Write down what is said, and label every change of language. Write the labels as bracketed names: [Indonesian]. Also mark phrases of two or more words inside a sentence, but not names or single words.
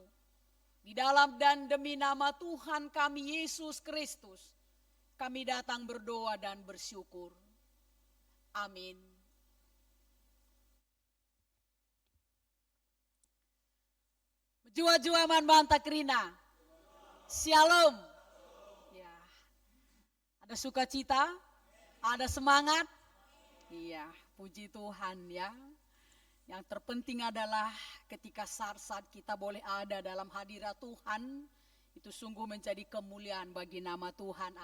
[Indonesian] Di dalam dan demi nama Tuhan kami Yesus Kristus, kami datang berdoa dan bersyukur. [Batak Karo] Amin. Jua-jua man banta krina. [Indonesian] Shalom. Ya. Ada sukacita? Ada semangat? Iya, puji Tuhan ya. Yang terpenting adalah ketika saat-saat kita boleh ada dalam hadirat Tuhan, itu sungguh menjadi kemuliaan bagi nama Tuhan.